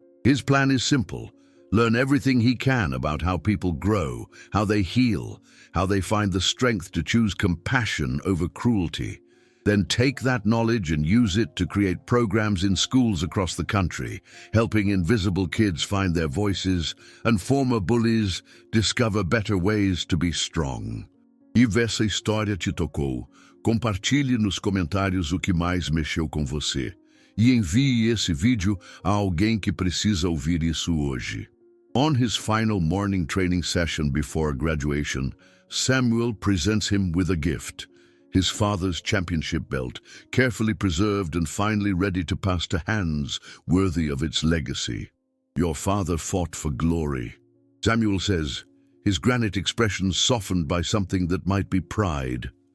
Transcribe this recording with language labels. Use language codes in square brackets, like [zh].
[en] His plan is simple: learn everything he can about how people grow, how they heal, how they find the strength to choose compassion over cruelty. Then take that knowledge and use it to create programs in schools across the country, helping invisible kids find their voices and former bullies discover better ways to be strong. [pt] E essa história te tocou? Compartilhe nos comentários o que mais mexeu com você. E envie esse vídeo a alguém que precisa ouvir isso hoje. [en] On his final morning training session before graduation, Samuel presents him with a gift: his father's championship belt, carefully preserved and finally ready to pass to hands worthy of its legacy. Your father fought for glory, Samuel says, his granite expression softened by something that might be pride.